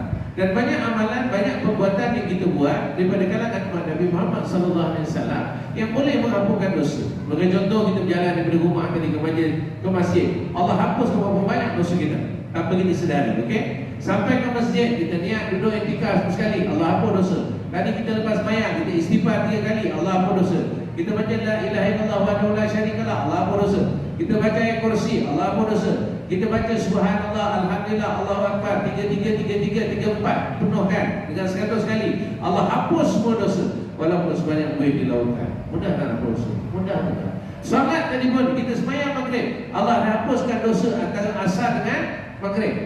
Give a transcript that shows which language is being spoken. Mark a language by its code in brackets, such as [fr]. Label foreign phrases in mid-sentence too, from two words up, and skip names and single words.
[ms] Dan banyak amalan, banyak perbuatan yang kita buat daripada kalangan umat Nabi Muhammad [ar] صلى الله عليه وسلم [ms] yang boleh mengampunkan dosa. Sebagai contoh, kita berjalan daripada rumah tadi ke masjid, Allah hapus berapa banyak dosa kita tanpa kita sedari, okey? Sampai ke masjid, kita niat duduk iktikaf sekali, Allah hapus dosa. Tadi kita lepas sembahyang, kita istighfar 3 kali, Allah hapus dosa. Kita baca [ar] لا إله إلا الله وحده لا شريك له, [ms] Allah hapus dosa. Kita baca ayat kursi, Allah hapus dosa. Kita baca [ar] سبحان الله الحمد لله الله أكبر [ms] 3 penuhkan dengan 100 kali, Allah hapus semua dosa. Walaupun sebanyak buih di lautan. Mudah tak hapus dosa? Mudah. Solat tadi pun kita sembahyang maghrib, Allah dah hapuskan dosa antara asar dengan maghrib.